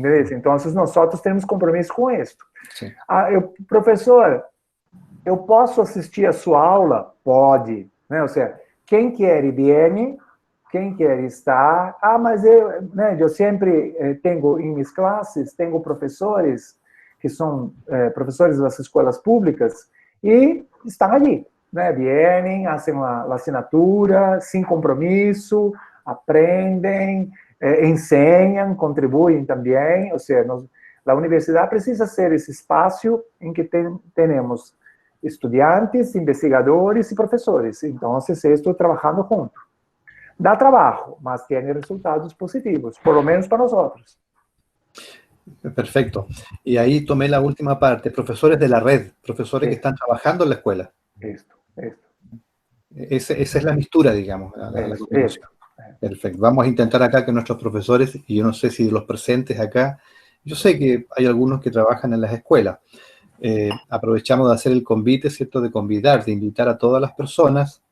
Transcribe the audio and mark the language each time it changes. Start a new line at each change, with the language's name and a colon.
Spanish: Entonces, nosotros tenemos compromiso con esto. Sí.
Portuguese: Professor, eu posso assistir a sua aula? Pode. Né? Ou seja, quem quer viene, quem quer estar. Mas eu sempre tenho em minhas classes, tenho professores que são professores das escolas públicas e estão ali, né? Vienen, fazem a assinatura, sem compromisso, aprendem, ensinam, contribuem também. Ou seja, a universidade precisa ser esse espaço em que temos estudiantes, investigadores e professores. Então, estou trabalhando junto. Dá trabalho, mas tem resultados positivos,
Spanish: por lo menos
Portuguese: para nós.
Spanish: Perfecto. Y ahí tomé la última parte, profesores de la red, profesores que están trabajando en la escuela. Esa es la mistura, digamos. La combinación. Perfecto. Vamos a intentar acá que nuestros profesores, y yo no sé si los presentes acá, yo sé que hay algunos que trabajan en las escuelas. Aprovechamos de hacer el convite, ¿cierto? De invitar a todas las personas